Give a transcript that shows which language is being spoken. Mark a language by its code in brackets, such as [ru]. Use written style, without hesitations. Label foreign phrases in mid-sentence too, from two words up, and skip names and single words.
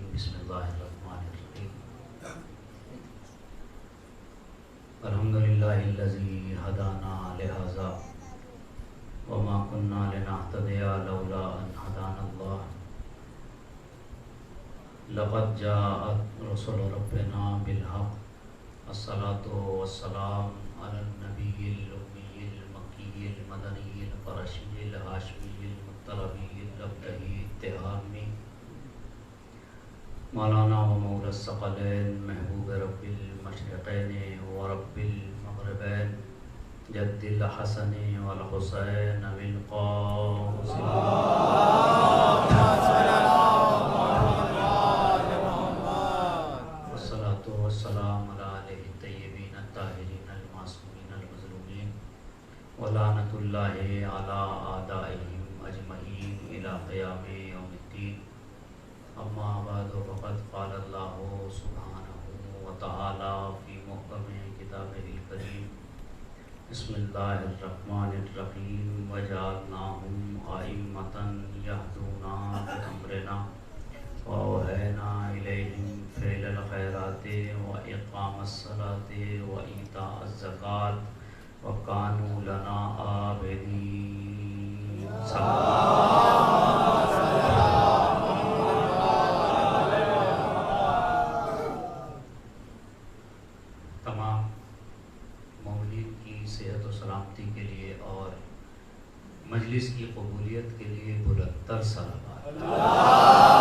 [ar] بسم الله الرحمن الرحيم. الحمد لله الذي هدانا لهذا وما كنا لنهتدي لولا أن هدانا الله. لقد جاءت رسل ربنا بالحق. الصلاة والسلام على النبي الأمي المكي المدني القرشي الهاشمي المطلبي الأبدهي التهامي مولانا ومولى الثقلين محبوب رب المشرقين ورب المغربين جد الحسن والحسين بالقاسم والصلاة والسلام على آله الطيبين الطاهرين المعصومين المظلومين ولعنة الله على أعدائهم أجمعين إلى قيام يوم الدين. أما بعد فقد قال الله سبحانه وتعالى في محكم كتابه الكريم. بسم الله الرحمن الرحيم. وجعلناهم أئمة يهدون بأمرنا وأوحينا إليهم فعل الخيرات وإقام الصلاة وإيتاء الزكاة وكانوا لنا عابدين. [ur] تمام مولد کی صحت و سلامتی کے لیے اور مجلس کی قبولیت کے لیے بلندتر صلوات.